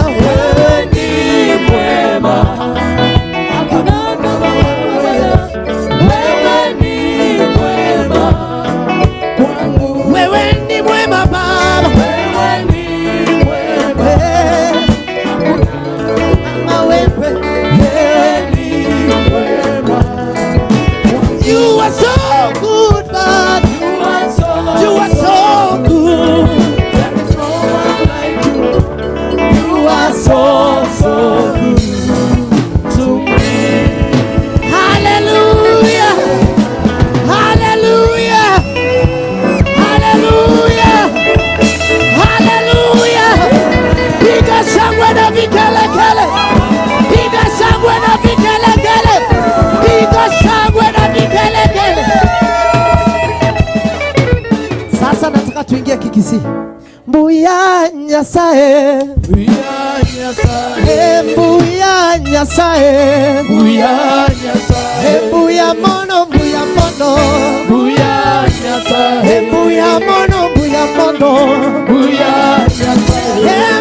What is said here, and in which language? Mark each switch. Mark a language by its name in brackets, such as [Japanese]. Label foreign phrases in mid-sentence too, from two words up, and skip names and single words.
[Swahili] Wewe ni mwema, hakuna kama wewe. Wewe ni mwema kwangu. Wewe ni mwema Baba. Wewe ni mwema, kama wewe. Wewe ni mwema. [English] You are so good, God. You are so good. There is no one like you. You are so, so good to me. Hallelujah. Hallelujah. Hallelujah. Hallelujah. [Swahili] Piga shangwe na vigelegele. Piga shangwe na vigelegele. Piga shangwe na vigelegele. Sasa nataka tuingie kikisi. [Gusii] Mbuya Nyasaye. Mbuya Nyasaye. Mbuya Nyasaye. Mbuya Nyasaye. Mbuya mono, mbuya mono. Mbuya Nyasaye. Mbuya mono, mbuya mono. Mbuya Nyasaye.